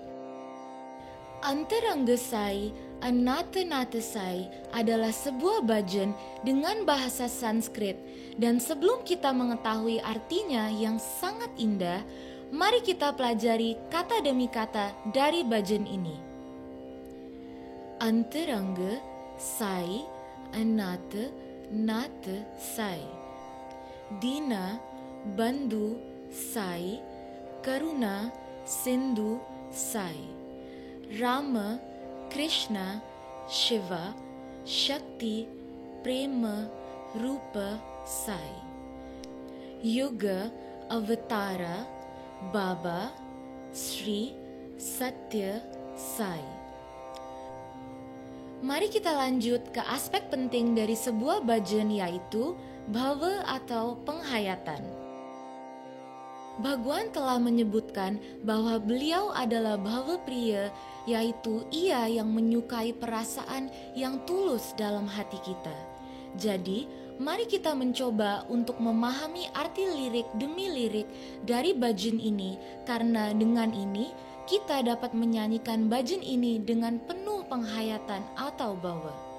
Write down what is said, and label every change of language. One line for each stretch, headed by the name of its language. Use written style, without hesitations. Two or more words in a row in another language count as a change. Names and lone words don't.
Indonesian: Antaranggasai Anatanatesai adalah sebuah bhajan dengan bahasa Sanskrit, dan sebelum kita mengetahui artinya yang sangat indah, mari kita pelajari kata demi kata dari bhajan ini.
Sanskrit: Antaranga Sai Anata Nata Sai, Dina Bandhu Sai, Karuna Sindhu Sai, Rama Krishna Shiva Shakti Prema Rupa Sai, Yuga Avatara Baba Sri Satya Sai.
Indonesian: Mari kita lanjut ke aspek penting dari sebuah bhajan, yaitu bhava atau penghayatan. Bhagwan telah menyebutkan bahwa beliau adalah
Sanskrit: bhava priya,
Indonesian: yaitu Ia yang menyukai perasaan yang tulus dalam hati kita. Jadi, mari kita mencoba untuk memahami arti lirik demi lirik dari bhajan ini, karena dengan ini kita dapat menyanyikan bhajan ini dengan penuh penghayatan atau bawa.